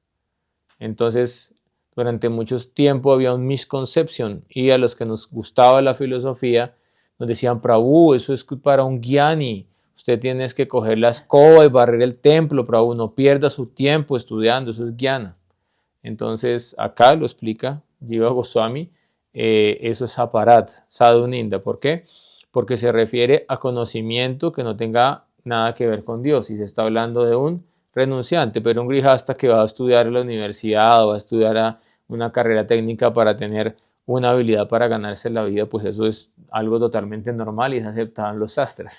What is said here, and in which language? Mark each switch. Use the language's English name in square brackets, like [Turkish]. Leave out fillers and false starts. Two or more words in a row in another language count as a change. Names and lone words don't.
[Spanish] Entonces, durante mucho tiempo había un misconception, y a los que nos gustaba la filosofía nos decían: Prabhu, eso es para un gyani, usted tiene que coger la escoba y barrer el templo, Prabhu, no pierda su tiempo estudiando, eso es gyana. Entonces acá lo explica Jiva Goswami, eso es aparat, [Sanskrit] साधु निन्दा. [Spanish] ¿Por qué? Porque se refiere a conocimiento que no tenga nada que ver con Dios, y se está hablando de un renunciante, pero un grihasta que va a estudiar en la universidad o va a estudiar a una carrera técnica para tener una habilidad para ganarse la vida, pues eso es algo totalmente normal y es aceptado en los sastras.